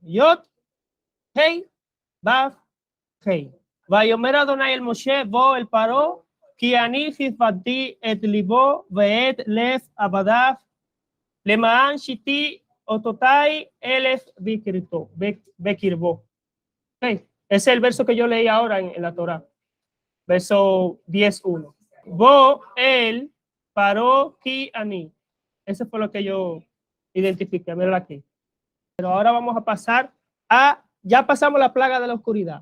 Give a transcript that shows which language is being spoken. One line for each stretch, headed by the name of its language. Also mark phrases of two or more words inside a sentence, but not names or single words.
Hebrew: יוד הא וו הא. ויאמר אדני אל משה בא אל פרעה, כי אני הכבדתי את לבו ואת לב עבדיו למען שתי אתתי אלה בקרבו.
Spanish: Okay. Ese es el verso que yo leí ahora en la Torah. Verso 10:1.
Hebrew: בא אל פרעה כי אני.
Spanish: Eso fue lo que yo identifiqué. Míralo aquí. Pero ahora vamos a pasar ya pasamos la plaga de la oscuridad.